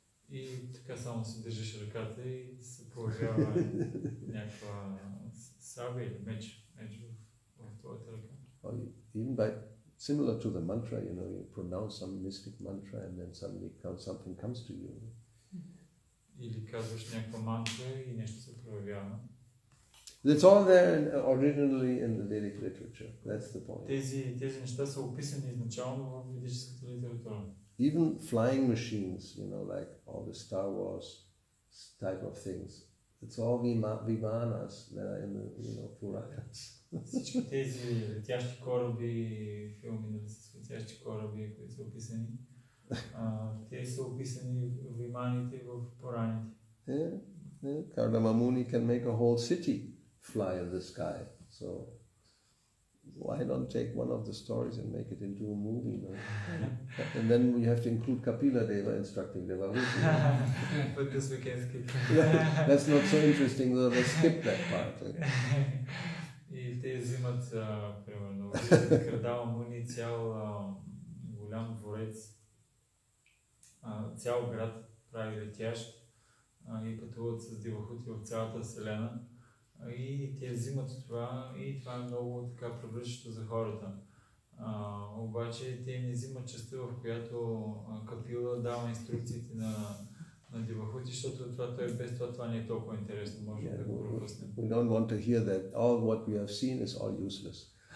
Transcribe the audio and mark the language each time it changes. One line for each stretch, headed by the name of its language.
Bulgarian: И така само си държиш ръката и се появява някаква сабя или меч в твоята ръка.
English: Even by similar to the mantra, you pronounce some mystic mantra and then suddenly something comes to you.
Bulgarian: Или казваш някаква мантра и нещо се проявява.
English: It's all there originally in the Vedic literature. That's the point.
Bulgarian: Тези неща са описани изначално в ведическата литература.
English: Even flying machines, like all the Star Wars type of things. It's all vimanas that are in the Puranas.
Bulgarian: Всички тези летящи кораби, филми с летящи кораби, които са описани, те са описани в виманите в Пураните.
English: Yeah. Kardama Muni can make a whole city fly in the sky. So why not take one of the stories and make it into a movie? No? And then we have to include Kapila Deva instructing Devahuti. But this we can skip. That's not so interesting, though. Let's skip that part.
Bulgarian: И те взимат, примерно, Кардама Муни, цял голям дворец, цял град прави летящ и пътуват с Девахути в цялата вселена. И те взимат това и това е много така привличащо за хората. Обаче те не взимат частта, в която Капила дава инструкциите на Девахути, защото той без това не е толкова интересно, може да го пропуснем.
English: We don't want to hear that all what we have seen is all useless.